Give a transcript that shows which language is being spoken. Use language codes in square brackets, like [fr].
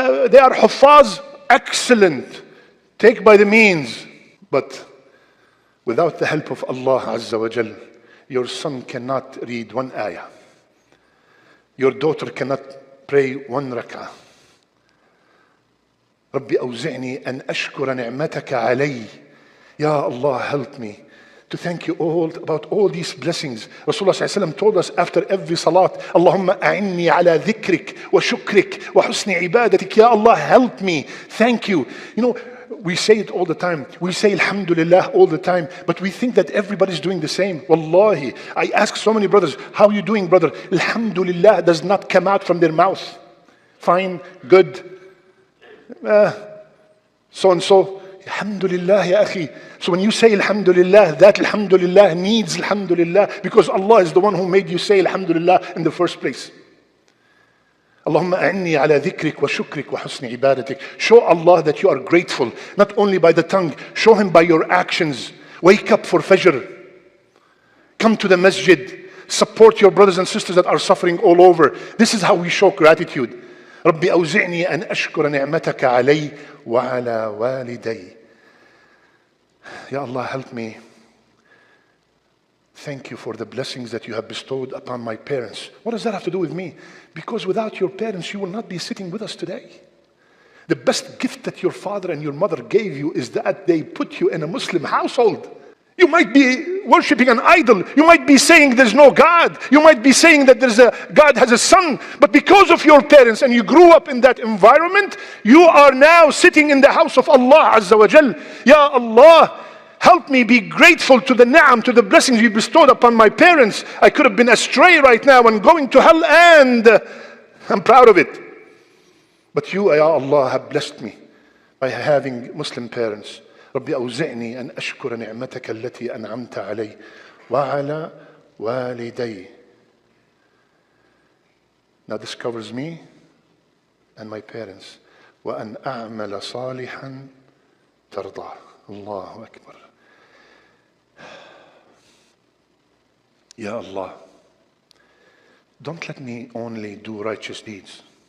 [en] They are huffaz. Excellent. Take by the means. But without the help of Allah Azza wa Jal, your son cannot read one ayah. Your daughter cannot pray one rak'ah. [ar] ربي أوزعني أن أشكر نعمتك علي. [en] Ya Allah, help me to thank you all about all these blessings. Rasulullah sallallahu alaihi wasallam told us after every salat, [ar] Allahumma a'inni ala dhikrik wa shukrik wa husni ibadatik. [en] Ya Allah, help me. Thank you. You know, we say it all the time. We say Alhamdulillah all the time, but we think that everybody's doing the same. Wallahi, I ask so many brothers, how are you doing, brother? Alhamdulillah does not come out from their mouth. Fine, good. So and so. Alhamdulillah, ya akhi. So when you say Alhamdulillah, that Alhamdulillah needs Alhamdulillah because Allah is the one who made you say Alhamdulillah in the first place. [ar] Allahumma a'inni ala dhikrik wa shukrik wa husni ibadatik. [en] Show Allah that you are grateful, not only by the tongue, show Him by your actions. Wake up for Fajr. Come to the masjid. Support your brothers and sisters that are suffering all over. This is how we show gratitude. [ar] ربي أوزعني أن أشكر نعمتك علي وعلى والدي. [en] Ya Allah, help me. Thank you for the blessings that you have bestowed upon my parents. What does that have to do with me? Because without your parents, you will not be sitting with us today. The best gift that your father and your mother gave you is that they put you in a Muslim household. You might be worshipping an idol. You might be saying there's no God. You might be saying that God has a son. But because of your parents and you grew up in that environment, you are now sitting in the house of Allah Azza wa Jal. Ya Allah, help me be grateful to the ni'am, to the blessings you bestowed upon my parents. I could have been astray right now and going to hell, and I'm proud of it. But you, Ya Allah, have blessed me by having Muslim parents. [ar] ربي أوزعني أن أشكر نعمتك التي أنعمت علي وعلى والدي. [en] Now this covers me and my parents. [ar] وأن أعمل صالحا ترضاه. الله أكبر. [en] Ya Allah, don't let me only do righteous deeds.